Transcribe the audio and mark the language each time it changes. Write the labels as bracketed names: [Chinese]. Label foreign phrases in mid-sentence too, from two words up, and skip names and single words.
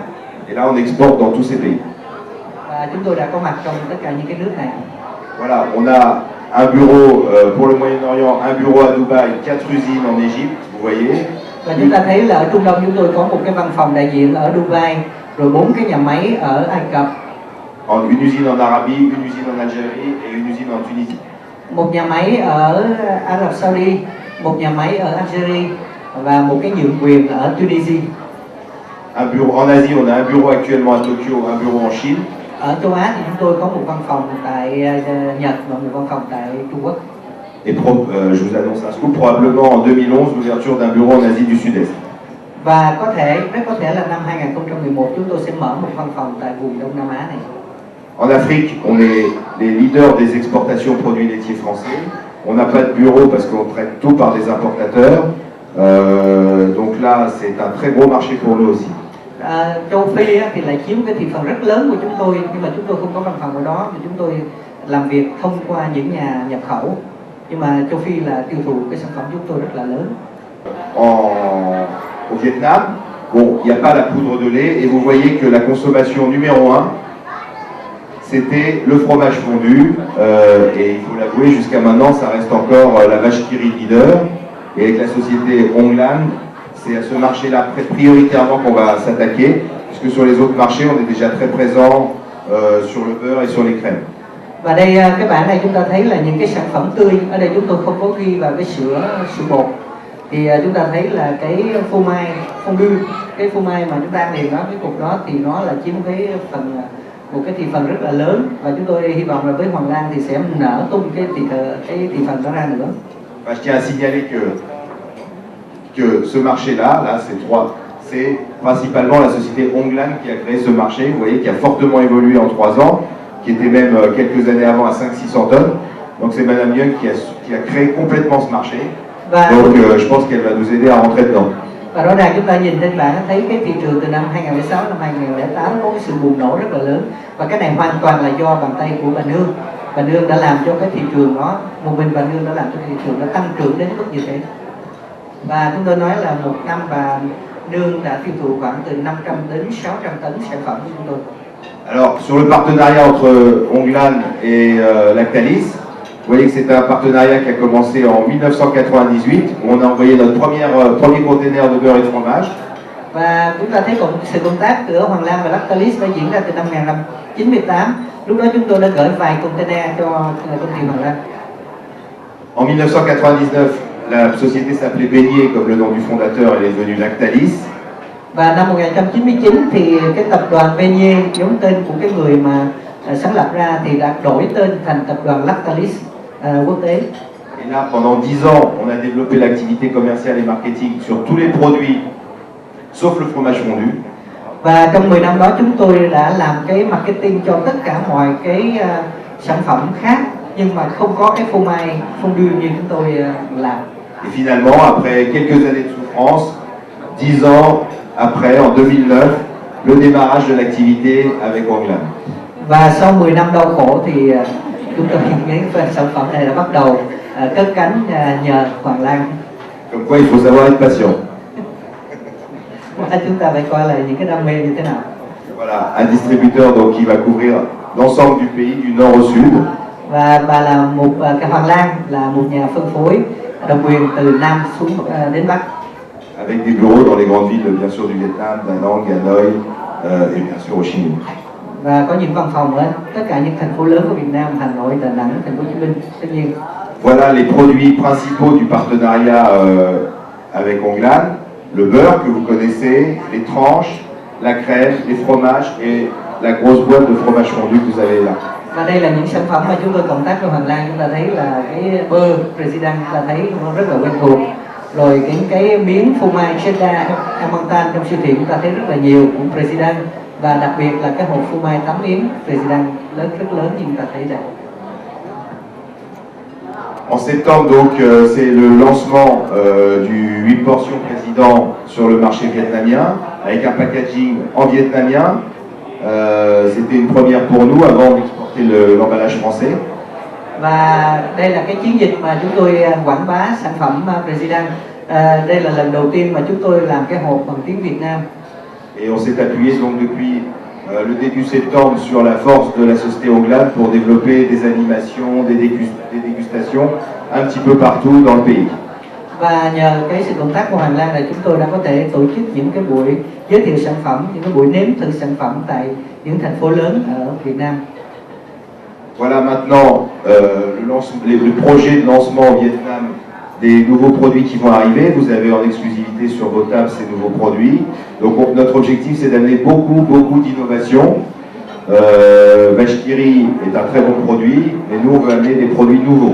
[French] Et là, on exporte dans tous ces pays. [Vietnamese] Và chúng tôi đã có mặt trong tất cả những cái nước này. [French] Voilà, on a un bureau pour le Moyen-Orient, un bureau à Dubaï, 4 usines en Égypte, vous voyez. [Vietnamese] Và chúng ta thấy là ở Trung Đông chúng tôi có một cái văn phòng đại diện ở Dubai, rồi 4 cái nhà máy ở Ai Cập. [French] Une usine en Arabie, une usine en Algérie et une usine en Tunisie. [Vietnamese] Một nhà máy ở Ả Rập Saudi, một nhà máy ở Algeria và một cái nhượng quyền ở Tunisia. [French] Un bureau en Asie, on a un bureau actuellement à Tokyo, un bureau en Chine. [Vietnamese] Ở châu Á thì chúng tôi có một văn phòng tại Nhật và một văn phòng tại Trung Quốc. [French] Et je vous annonce un scoop, probablement en 2011, l'ouverture d'un bureau en Asie du Sud-Est. [Vietnamese] Và rất có thể là năm 2011 chúng tôi sẽ mở một văn phòng tại vùng Đông Nam Á này. [French] En Afrique, on est les leaders des exportations produits laitiers français. On n'a pas de bureau parce qu'on traite tout par des importateurs. Donc là, c'est un très gros marché pour nous aussi. [Vietnamese] Châu Phi thì lại chiếm cái thị phần rất lớn của chúng tôi, nhưng mà chúng tôi không có văn phòng ở đó, thì chúng tôi làm việc thông qua những nhà nhập khẩu. Nhưng mà châu Phi là tiêu thụ cái sản phẩm chúng tôi rất là lớn. [French] Au Vietnam, bon, il n'y a pas la poudre de lait et vous voyez que la consommation numéro 1, c'était le fromage fondu et il faut l'avouer, jusqu'à maintenant, ça reste encore la vache qui rit leader. Et avec la société Honglan, c'est à ce marché-là prioritairement qu'on va s'attaquer, puisque sur les autres marchés, on est déjà très présent sur le beurre et sur les crèmes. [Vietnamese] Và đây cái bảng này chúng ta thấy là những cái sản phẩm tươi. Ở đây chúng tôi không có ghi vào cái sữa bột. Thì chúng ta thấy là cái phô mai fondue, cái phô mai mà chúng ta ăn liền đó, cái cục đó thì nó là chiếm cái phần một cái thị phần rất là lớn, và chúng tôi hy vọng là với Hoàng Lan thì sẽ nở tung cái thị phần đó ra nữa. [French] Je tiens à signaler que ce marché-là, c'est principalement la société Honglan qui a créé ce marché, vous voyez, qui a fortement évolué en 3 ans, qui était même quelques années avant à 500-600 tonnes. Donc c'est Madame Young qui a créé complètement ce marché. Donc je pense qu'elle va nous aider à rentrer dedans. [Vietnamese] Và rõ ràng chúng ta nhìn trên bảng thấy cái thị trường từ năm 2006 năm 2008 có cái sự bùng nổ rất là lớn, và cái này hoàn toàn là do bàn tay của bà Nương. Bà Nương đã làm cho cái thị trường đó, một mình bà Nương đã làm cho thị trường nó tăng trưởng đến mức như thế. Và chúng tôi nói là một năm bà Nương đã tiêu thụ khoảng từ 500 đến 600 tấn sản phẩm của chúng tôi. [French] Alors, sur le partenariat entre Honglan et Lactalis, vous voyez que c'est un partenariat qui a commencé en 1998, où on a envoyé notre premier container de beurre et de fromage. [Vietnamese] Và chúng ta thấy sự công tác giữa Hoàng Lan và Lactalis đã diễn ra từ năm 1998. Lúc đó chúng tôi đã gửi vài container cho công ty Hoàng Lan. [French] En 1999, la société s'appelait Beignet, comme le nom du fondateur, elle est devenue Lactalis. [Vietnamese] Và năm 1999 thì cái tập đoàn Beignet, giống tên của cái người mà sáng lập ra, thì đã đổi tên thành tập đoàn Lactalis quốc tế. [French] Et là, pendant 10 ans, on a développé l'activité commerciale et marketing sur tous les produits, sauf le fromage fondu. [Vietnamese] Và trong 10 năm đó chúng tôi đã làm cái marketing cho tất cả mọi cái sản phẩm khác, nhưng mà không có cái phô mai fondue như chúng tôi làm. [French] Et finalement, après quelques années de souffrance, 10 ans après, en 2009, le démarrage de l'activité avec Honglan. [Vietnamese] Và sau 10 năm đau khổ thì chúng tôi cái sản phẩm này đã bắt đầu cất cánh nhờ Hoàng Lan. [French] Comme quoi, il faut savoir être patient. [Vietnamese] Chúng ta phải coi là những cái đam mê như thế nào. [French] Voilà, un distributeur donc qui va couvrir l'ensemble du pays du nord au sud. [Vietnamese] Và bà là cái Hoàng Lan là một nhà phân phối độc quyền từ Nam xuống đến Bắc. [French] Avec des bureaux dans les grandes villes, bien sûr, du Vietnam, Da Nang, Hanoi et bien sûr au Chine. [Vietnamese] Và có những văn phòng ở tất cả những thành phố lớn của Việt Nam, Hà Nội, Đà Nẵng, Thành phố Hồ Chí Minh, tất nhiên. [French] Voilà les produits principaux du partenariat avec Honglan. Le beurre que vous connaissez, les tranches, la crème, les fromages et la grosse boîte de fromage fondu que vous avez là. [Vietnamese] Và đây là những sản phẩm mà chúng tôi cộng tác với Hoàng Lan. Chúng ta thấy là cái bơ President, chúng ta thấy nó rất là quen thuộc. Rồi cái miếng phô mai cheddar Emmental trong siêu thị chúng ta thấy rất là nhiều của President. Và đặc biệt là cái hộp phô mai 8 miếng President rất lớn như chúng ta thấy đây. [French] En septembre, donc, c'est le lancement du 8 portions président sur le marché vietnamien, avec un packaging en vietnamien. C'était une première pour nous avant d'exporter l'emballage français. [Vietnamese] Và đây là cái chiến dịch mà chúng tôi quảng bá sản phẩm President. Đây là lần đầu tiên mà chúng tôi làm cái hộp bằng tiếng Việt Nam. [French] Et on s'est appuyé donc depuis le début septembre sur la force de la société Onglan pour développer des animations, des dégustations un petit peu partout dans le pays. [Vietnamese] Và nhờ cái sự cộng tác của Hoàng Lan là chúng tôi đã có thể tổ chức những cái buổi giới thiệu sản phẩm, những cái buổi nếm thử sản phẩm tại những thành phố lớn ở Việt Nam. [French] Voilà maintenant le projet de lancement au Vietnam des nouveaux produits qui vont arriver. Vous avez en exclusivité sur vos tables ces nouveaux produits. Donc notre objectif c'est d'amener beaucoup d'innovations. Vachkiri est un très bon produit, mais nous on veut amener des produits nouveaux.